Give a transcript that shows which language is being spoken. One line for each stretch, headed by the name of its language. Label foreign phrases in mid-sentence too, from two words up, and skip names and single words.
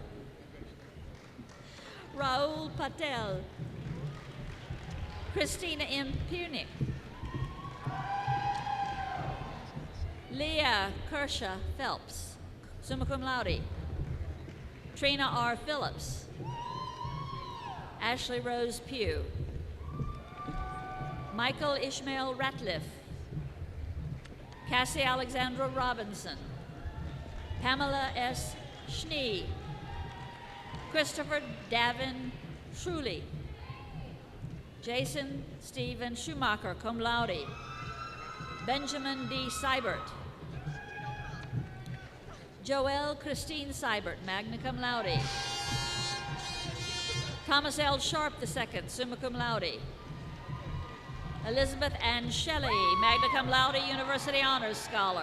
English: Raul Patel. Christina M. Punick. Leah Kershaw Phelps,
Latin: summa cum laude.
English: Trina R. Phillips. Ashley Rose Pugh. Michael Ishmael Ratliff. Cassie Alexandra Robinson. Pamela S. Schnee. Christopher Davin Schuley. Jason Stephen Schumacher,
Latin: cum laude.
English: Benjamin D. Seibert. Joelle Christine Seibert,
Latin: magna cum laude.
English: Thomas L. Sharp II,
Latin: summa cum laude.
English: Elizabeth Ann Shelley,
Latin: magna cum laude,
English: University Honors Scholar.